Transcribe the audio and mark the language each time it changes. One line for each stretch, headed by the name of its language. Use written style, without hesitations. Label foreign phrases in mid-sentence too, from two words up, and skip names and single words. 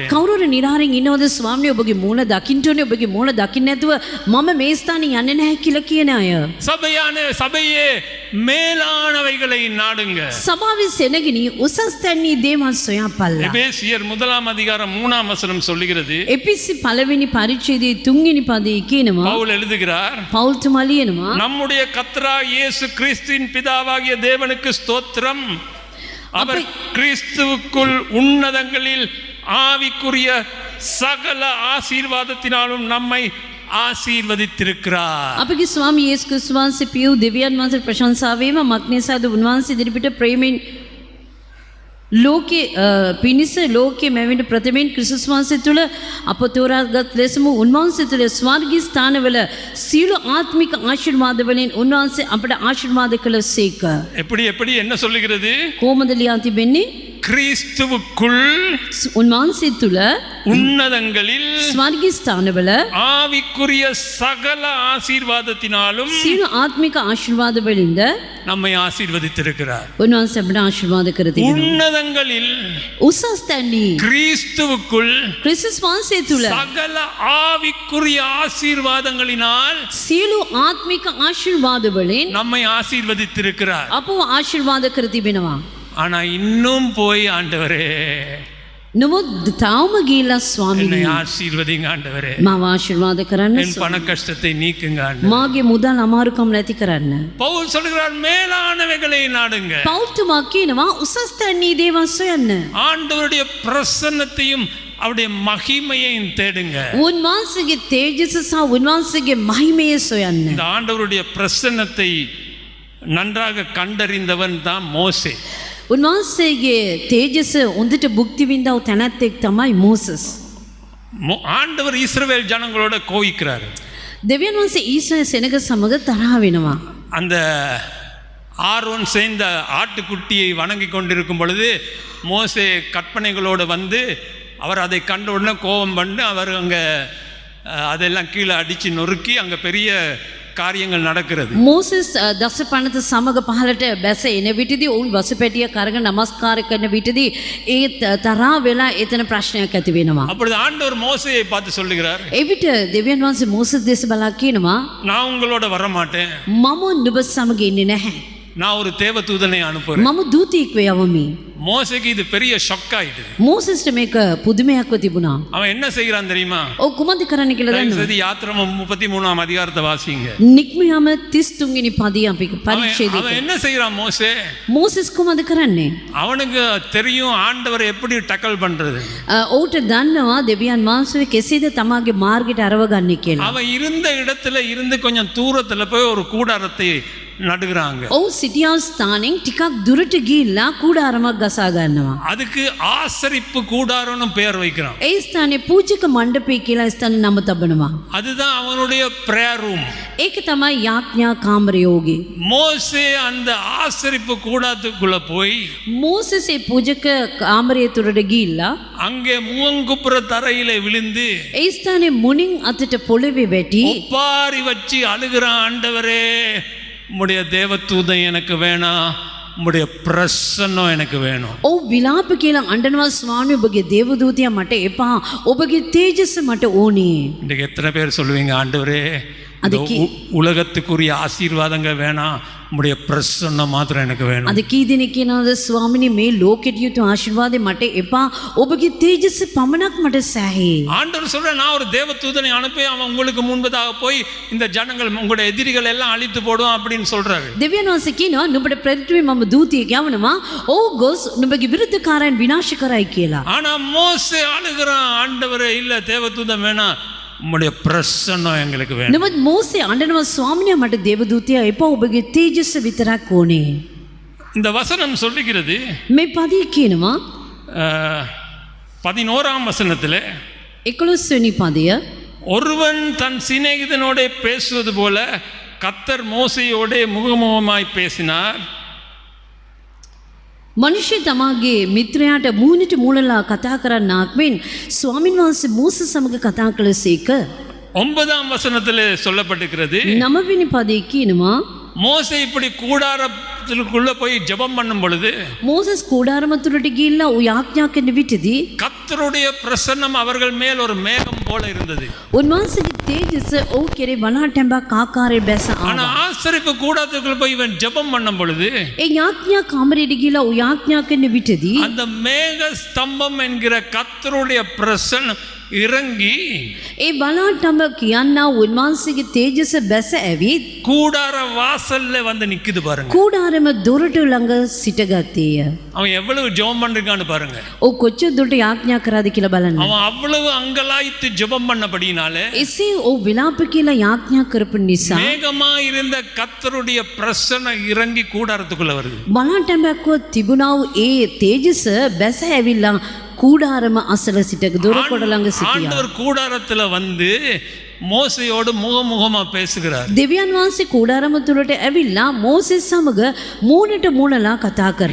Sinhala: කවුරුර නිරාහාරයෙන් ඉන්නවද? ස්වාමී ඔබගේ මූණ දකින්න ඕනේ, ඔබගේ මූණ දකින්න නැතුව මම මේ ස්ථානේ යන්නේ නැහැ කියලා කියන අය.
Tamil: சபையே மேலானவைகளை நாடுங்க.
Sinhala: සභාවේ සෙනගිනි උසස් තැනී දේවල් සොයාපල්ලා.
Tamil: எபேசியர் 1ஆம் அதிகாரம் 3ஆம் வசனம் சொல்லுகிறது.
Sinhala: එපිසි 1 වෙනි පරිච්ඡේදයේ 3 වෙනි පදයේ කියනවා.
Tamil: பவுல் எழுதுகிறார்.
Sinhala: පෞල්තුමා ලියනවා.
Tamil: நம்முடைய கர்த்தராகிய இயேசு கிறிஸ்துவின் பிதாவாகிய தேவனுக்கு ஸ்தோத்திரம். அவர் கிறிஸ்துவுக்குள் உன்னதங்களில் ஆவிக்குரிய சகல ஆசீர்வாதத்தினாலும் நம்மை ආශීර්වදිத்திருக்கிறார்.
Sinhala: අපගේ ස්වාමී යේසුස් ක්‍රිස්තුස් වහන්සේ පියු දෙවියන් වහන්සේ ප්‍රශංසාවේම මක්නිසාද උන්වහන්සේ ඉදිරිපිට ප්‍රේමෙන් ලෝකේ පිණිස ලෝකයේ මැවෙන ප්‍රථමයෙන් ක්‍රිස්තුස් වහන්සේ තුළ අප තෝරාගත් ලෙසම උන්වහන්සේ තුළ ස්වර්ගීය ස්ථානවල සියලු ආත්මික ආශිර්වාද වලින් උන්වහන්සේ අපට ආශිර්වාද කළසේක.
Tamil: எப்படி என்ன சொல்லுகிறது?
Sinhala: කොහොමද ලියා තිබෙන්නේ?
Tamil: கிறிஸ்துவுக்குள்
Sinhala: උන්වහන්සේ තුළ
Tamil: உன்னதங்களில்
Sinhala: ස්වර්ගීය ස්ථානවල
Tamil: ஆவிக்குரிய சகல ஆசீர்வாதத்தினாலும்
Sinhala: සියලු ආත්මික ආශිර්වාද වලින්ද
Tamil: நம்மை ஆசீர்வதித்திருக்கிறார்.
Sinhala: උන්වහන්සේ අපට ආශිර්වාද කර තිබෙනවා.
Tamil: உன்னதங்களில்
Sinhala: උසස් තැන්හි
Tamil: கிறிஸ்துவுக்குள்
Sinhala: ක්‍රිස්තුස් වහන්සේ තුළ
Tamil: சகல ஆவிக்குரிய ஆசீர்வாதங்களினால்
Sinhala: සියලු ආත්මික ආශිර්වාද වලින්
Tamil: நம்மை ஆசீர்வதித்திருக்கிறார்.
Sinhala: අපව ආශිර්වාද කර තිබෙනවා.
Tamil: ஆனா இன்னும் போய் ஆண்டவரே
Sinhala: නමුත් තාම ගිහිල්ලා
Tamil: என்னை
Sinhala: ස්වාමීනි
Tamil: ஆசீர்வதிங்க ஆண்டவரே,
Sinhala: මාව ආශිර්වාද කරන්න
Tamil: என் பண கஷ்டத்தை நீக்குங்க ஆண்டவரே.
Sinhala: මාගේ මුදල් අමාරුකම් නැති කරන්න.
Tamil: பவுல் சொல்கிறார், மேலானவைகளை நாடுங்க.
Sinhala: පෞතුමා කියනවා උසස් තැන්හි දේවල් සොයන්න.
Tamil: ஆண்டவருடைய பிரசன்னத்தையும் அவருடைய மகிமையையும் தேடுங்க.
Sinhala: උන්වහන්සේගේ තේජස සහ උන්වහන්සේගේ මහිමය සොයන්න.
Tamil: இந்த ஆண்டவருடைய பிரசன்னத்தை நன்றாக கண்டறிந்தவன் தான் மோசே.
Sinhala: උන්වහන්සේගේ තේජස හොඳට භුක්ති විඳව තැනැත්තෙක් තමයි මෝසස්.
Tamil: ஆண்டவர் இஸ்ரவேல் ஜனங்களோட கோவிக்கிறார்.
Sinhala: දෙවියන් වහන්සේ ඊශ්‍රායල් සෙනග සමග තරහ වෙනවා.
Tamil: அந்த ஆரோன் செய்த ஆட்டுக்குட்டியை வணங்கி கொண்டிருக்கும் பொழுது மோசே கற்பனைகளோடு வந்து அவர் அதை கண்ட உடனே கோபம் பண்ணி அவர் அங்கே அதெல்லாம் கீழே அடித்து நொறுக்கி அங்கே பெரிய කාර්යங்கள் நடக்கிறது.
Sinhala: මෝසස් දස පනත සමග පහලට බැස එන විටදී ඔවුන් වසපැටිය කරගෙන නමස්කාර කරන විටදී ඒ තරහා වෙලා එතන ප්‍රශ්නයක් ඇති වෙනවා.
Tamil: அப்பொழுது ஆண்டவர் மோசேயை பார்த்து சொல்லுகிறார்,
Sinhala: එවිට දෙවියන් වහන්සේ මෝසස් දෙස බලා කියනවා,
Tamil: நான் உங்களோட வர மாட்டேன்,
Sinhala: මම නුඹ සමග ඉන්නේ නැහැ.
Tamil: நான் ஒரு தேவதூதனை அனுப்புறேன்.
Sinhala: මම දූතයෙක් වෙවමි.
Tamil: மோசேக்கு இது பெரிய ஷாக் ஆயிடுது.
Sinhala: මෝසස්ට මේක පුදුමයක්ව තිබුණා.
Tamil: அவன் என்ன செய்கிறான் தெரியுமா?
Sinhala: ඔව් කුමන්ද කරන්න කියලා දන්නවද?
Tamil: சரி, யாத்திராமம் 33ஆம் அதிகாரத்தை வாசிங்க.
Sinhala: නික්මියම 33 වෙනි පදය අපි පරිච්ඡේදය.
Tamil: அவன் என்ன செய்கிறான் மோசே?
Sinhala: මෝසස් කුමන්ද කරන්නේ?
Tamil: அவனுக்கு தெரியும் ஆண்டவர் எப்படி டக்கல் பண்றது.
Sinhala: ඔහුට දන්නවා දෙවියන් වහන්සේ කෙසේද තමාගේ මාර්ගයට අරවගන්නේ කියලා.
Tamil: அவன் இருந்த இடத்துல இருந்து கொஞ்சம் தூரத்துல போய் ஒரு கூடாரத்தை நடுகிறாங்க.
Sinhala: ඔව් සිටියා ස්ථානෙන් ටිකක් දුරට ගිහිල්ලා කුඩාරමක් ගසා ගන්නවා.
Tamil: அதுக்கு ஆசரிப்பு கூடாரம்னு பெயர் வைக்கிறான்.
Sinhala: ඒ ස්ථානේ පූජක මණ්ඩපය කියලා ස්ථානේ නම තබනවා.
Tamil: அதுதான் அவனுடைய
English: prayer room.
Sinhala: ඒක තමයි යාඥා කාමරයෝගේ.
Tamil: மோசே அந்த ஆசரிப்பு கூடாரத்துக்குள்ள போய்
Sinhala: මෝසස් ඒ පූජක කාමරය තුරට ගිහිල්ලා
Tamil: அங்கே முகங்குப்புற தரையில விழுந்து
Sinhala: ඒ ස්ථානේ මුණින් අතට පොළවේ වැටි
Tamil: ஒப்பாரி வச்சு அழுகிறான், ஆண்டவரே உம்முடைய தேவதூதன் எனக்கு வேணாம், உம்முடைய பிரசன்னம் எனக்கு வேணும்.
Sinhala: ඔව් විලාප කියලා අඬනවා, ස්වාමී ඔබගේ දේවදූතයා මට එපා, ඔබගේ තේජස මට ඕනේ.
Tamil: இன்றைக்கு எத்தனை பேர் சொல்லுவீங்க, ஆண்டவரே உலகத்துக்குரிய ஆசீர்வாதங்கள் வேணாம், உம்முடைய பிரசன்னம் மாத்திரம் எனக்கு வேணும்.
Sinhala: අද කී දෙනෙක් කියනවාද ස්වාමිනේ මේ ලෝකෙට යුතු ආශිර්වාදේ මට එපා, ඔබගේ තේජස පමණක් මට සෑහේ.
Tamil: ஆண்டவர் சொல்ற, நான் ஒரு தேவதூதனை அனுப்பி அவன் உங்களுக்கு முன்பதாக போய் இந்த ஜனங்கள் உங்களுடைய எதிரிகள் எல்லாம் அழித்து போடுவான் அப்படின்னு சொல்றாரு.
Sinhala: දෙවියන් වහන්සේ කියනවා නුඹට ප්‍රතිත්වයේ මම දූතියෙක් යවනවා, ඔව් ගොස් නුඹගේ විරුද්ධකාරයන් විනාශ කරයි කියලා.
Tamil: ஆனா மோசே அழுகிறான், ஆண்டவரே இல்ல தேவதூதன் வேணாம், உம்முடைய பிரசன்னம் எங்களுக்கு வேணும்.
Sinhala: නමුත් මෝසේ අඬනවා, ස්වාමිනේ මට දේවදූතයා එපා, ඔබගේ තේජස විතරක් ඕනේ.
Tamil: இந்த வசனம் சொல்லுகிறது
Sinhala: මේ පදේ කියනවා
Tamil: 11ஆம் வசனத்திலே
Sinhala: 11 වෙනි පදය,
Tamil: ஒருவன் தன் சிநேகிதனோட பேசுவது போல கர்த்தர் மோசேயோட முகமுகமாய் பேசினார்.
Sinhala: මනුෂ්‍ය තමාගේ මිත්‍රයාට මූණට මූණලා කතා කරන්නාක් මෙන් ස්වාමින් වහන්සේ මෝසස් සමග කතා කළසේක.
Tamil: 9ஆம் வசனத்திலே சொல்லப்பட்டிருக்கிறது,
Sinhala: 9 වෙනි පදේ කියනවා
Tamil: மோசே இப்படி கூடாரத்திற்குள்ள போய் ஜெபம் பண்ணும் பொழுது
Sinhala: මෝසස් කුඩාරම තුරට ගිහිල්ලා ඌ යාඥා කරන විටදී
Tamil: கர்த்தருடைய பிரசன்னம் அவர்கள் மேல் ஒரு மேகம் போல இருந்தது.
Sinhala: උන්වහන්සේගේ තේජස ඔහු කෙරේ වලහටැඹක් ආකාරයේ බැස
Tamil: ஆனா
Sinhala: ආවා.
Tamil: ஆசரிப்பு கூடாரத்துக்குள்ள போய் இவன் ஜெபம் பண்ணும் பொழுது
Sinhala: ඒ යාඥා කාමරයට ගිහිල්ලා ඌ යාඥා කරන විටදී
Tamil: அந்த மேக ஸ்தம்பம் என்கிற கர்த்தருடைய பிரசன்னம் இறங்கி
Sinhala: ඒ බලාටම කියන්නා උන්වහන්සේගේ තේජස බැස ඇවිත්
Tamil: கூடார வாசல்ல வந்து நிக்குது பாருங்க.
Sinhala: කූඩාරම දොරට ළඟ සිටගත්තේය.
Tamil: அவன் எவ்வளவு ஜெபம் பண்றான்னு பாருங்க.
Sinhala: ඔව් කොච්චර දුරට යාඥා කරාද කියලා බලන්න.
Tamil: அவன் அவ்வளவு அங்கலாய்த்து ஜெபம் பண்ணபடினாலே
Sinhala: එසේ ඔව් විලාප කියලා යාඥා කරපු නිසා
Tamil: மேகமா இருந்த கர்த்தருடைய பிரசன்னம் இறங்கி கூடாரத்துக்குள்ள வருது.
Sinhala: බලාටමක්ව තිබුණා වූ ඒ තේජස බැස ඇවිල්ලා කූඩාරම අසල සිට දොරකොඩ ළඟ සිටියා.
Tamil: ஆண்டவர் கூடாரத்துல வந்து மோசையோடு முகமுகமா பேசுகிறார்.
Sinhala: දෙවියන් වහන්සේ කූඩාරම තුලට ඇවිල්ලා මෝසෙස් සමග මූණට මූණලා කතා කරනවා.